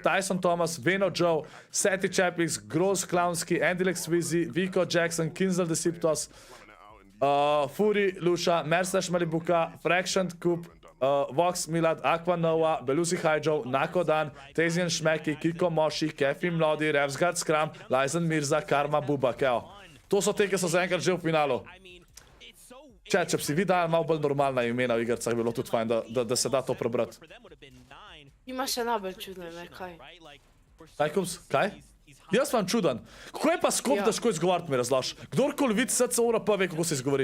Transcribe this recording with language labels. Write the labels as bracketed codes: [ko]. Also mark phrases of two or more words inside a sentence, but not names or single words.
[sl] Tyson Thomas, Veno Joe, Seti Chapix, Gross Clownski, Andilex Vizi, Vico Jackson, Kinzel Deceptos, Fury, Luša, Merslash Malibuka, Fraction Coop, Vox Milad, Aqua Nova, Belusi Hajjo, Nakodan, Tezian Šmeki, Kiko Moši, Kefi Mlodi, Revsgard Skram, Lajzen Mirza, Karma Bubak, evo. To so te, ki so zaenkrat že v finalu. Če bi si vi dali malo bolj normalna imena v igrcah, bi bilo tudi fajn, da se da to prebrati. Ima še najbolj čudno ime, kaj? Kaj, Kups? Kaj? Jaz vam čuden. Kako je pa Skop, da ško izgovariti mi razlaš? Kdorkoli vidi SCORP ve, kako se izgovori.